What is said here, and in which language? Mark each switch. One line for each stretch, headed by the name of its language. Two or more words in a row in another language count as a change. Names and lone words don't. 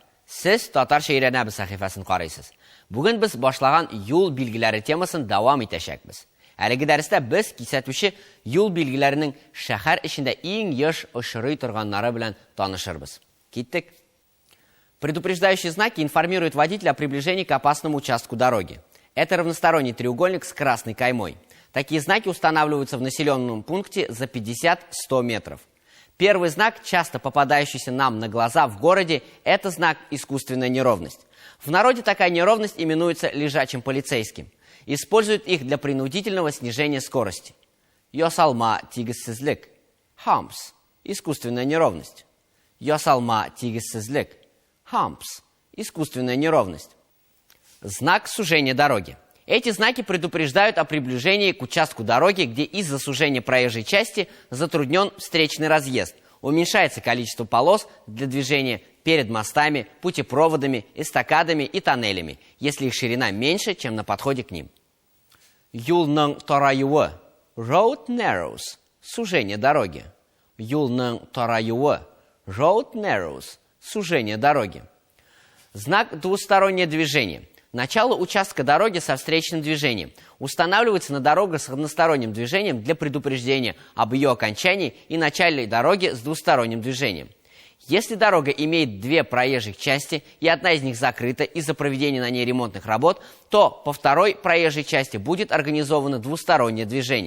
Tatar: Сез татарча өйрәнәбез сәхифәсен карыйсыз. Бүген без башлаган юл билгеләре темасын дәвам итәчәкбез. Әлеге дәрестә без кисәтүче юл билгеләренең шәһәр эчендә иң еш очрый торганнары белән танышырбыз. Киттек.
Russian: Предупреждающие знаки информируют водителя о приближении к опасному участку дороги. Это равносторонний треугольник с красной каймой. Такие знаки устанавливаются в населенном пункте за 50-100 метров. Первый знак, часто попадающийся нам на глаза в городе, это знак «искусственная неровность». В народе такая неровность именуется лежачим полицейским. Используют их для принудительного снижения скорости.
Tatar: Ясалма тигессизлик. Хамс.
Russian: Искусственная неровность.
Tatar: Ясалма тигессизлик. Хамс.
Russian: Искусственная неровность. Знак сужения дороги. Эти знаки предупреждают о приближении к участку дороги, где из-за сужения проезжей части затруднен встречный разъезд. Уменьшается количество полос для движения перед мостами, путепроводами, эстакадами и тоннелями, если их ширина меньше, чем на подходе к ним.
Tatar: Юлның тараюы.
English: Road narrows.
Russian: Сужение дороги.
Tatar: Юлның тараюы.
English: Road narrows.
Russian: Сужение дороги. Знак двустороннее движение. Начало участка дороги со встречным движением устанавливается на дорогах с односторонним движением для предупреждения об ее окончании и начале дороги с двусторонним движением. Если дорога имеет две проезжих части и одна из них закрыта из-за проведения на ней ремонтных работ, то по второй проезжей части будет организовано двустороннее движение.